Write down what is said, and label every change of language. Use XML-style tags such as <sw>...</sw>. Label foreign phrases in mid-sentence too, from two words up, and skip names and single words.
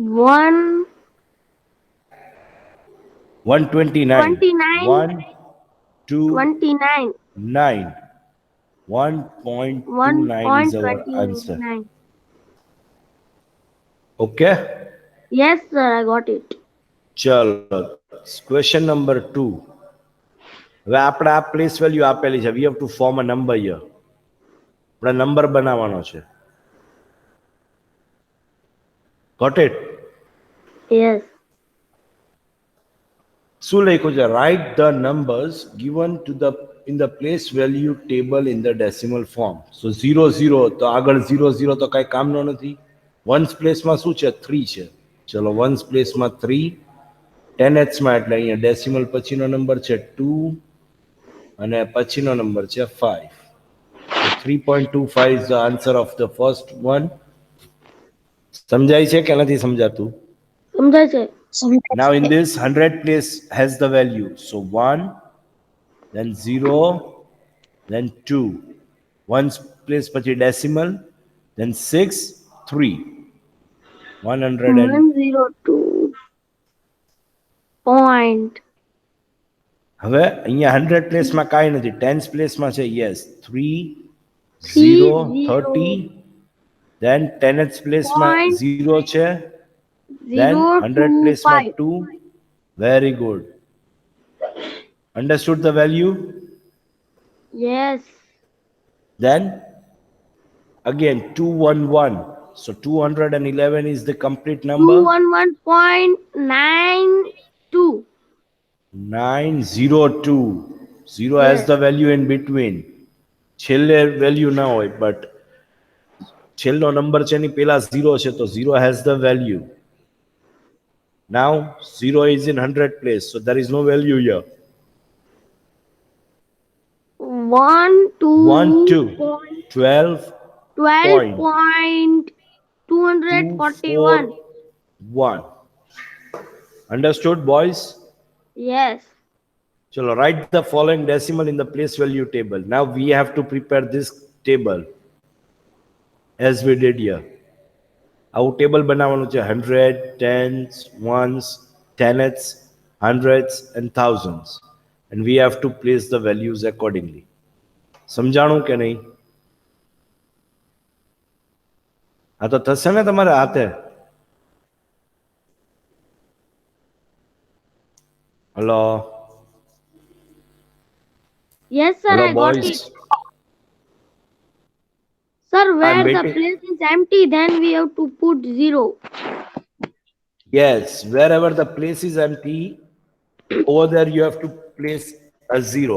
<en>1. 129. 29. 1 29. 1.29 is our answer. 1.29. Okay? Yes, sir, I got it.</en> <gu>ચલો</gu> <en>question number</en> <gu>2. હવે આપણે આ</gu> <en>place value</en> <gu>આપેલી છે.</gu> <en>We have to form a number here.</en> <gu>આપણે નંબર બનાવવાનો છે.</gu> <en>got it? Yes.</en> <gu>શું લખ્યું છે?</gu> <en>Write the numbers given to the in the place value table in the decimal form.</en> <gu>સો 0 તો આગળ 0 તો કાંઈ કામનો નથી. વન્સ પ્લેસમાં શું છે? 3 છે. ચલો વન્સ પ્લેસમાં 3, 10ths માં એટલે અહીંયા ડેસિમલ પછીનો નંબર છે 2 અને પછીનો નંબર છે 5.</gu> <en>So 3.25 is the answer of the first one.</en> <gu>સમજાય છે કે નથી સમજાતું? સમજાય છે.</gu> <en>Now in this 100 place has the value. So 1, then 0, then 2. Ones place pachi decimal, then 6, 3. 100 and 102. Point.</en> <gu>હવે અહીંયા 100 પ્લેસમાં કાંઈ નથી. 10s પ્લેસમાં છે. યસ 3, 3, 0, 30. then 10th પ્લેસમાં</gu> <en>Point.</en> <gu>0 છે. then 0, 100 2, પ્લેસમાં 5.</gu> <en>2. very good. Understood the value? Yes. Then again 211. So 211 is the complete number. 211.92. 902. 0 has Yes. the value in between.</en> <gu>છેલ્લે વેલ્યુ ના હોય, but છેલ્લો નંબર છે ની પેલા 0 છે, તો</gu> <en>0 has the value. Now 0 is in 100 place, so there is no value here. 1, 2, 1, 2, point, 12, 12.241. 1. Understood, boys? Yes. Chalo, write the following decimal in the place value table. Now we have to prepare this table as we did here. Our table</en> <gu>બનાવવાનું છે</gu> <en>100, tens, ones, tenths, hundreds and thousands. And we have to place the values accordingly.</en> <gu>સમજાણું કે નહીં? આ તો થશે ને તમારે હાથે?</gu> <en>Hello? Yes, sir, Hello, I got boys? it. Sir, where the waiting. place is empty, then we have to put 0. Yes, wherever the place is empty, over there you have to place a 0.</en>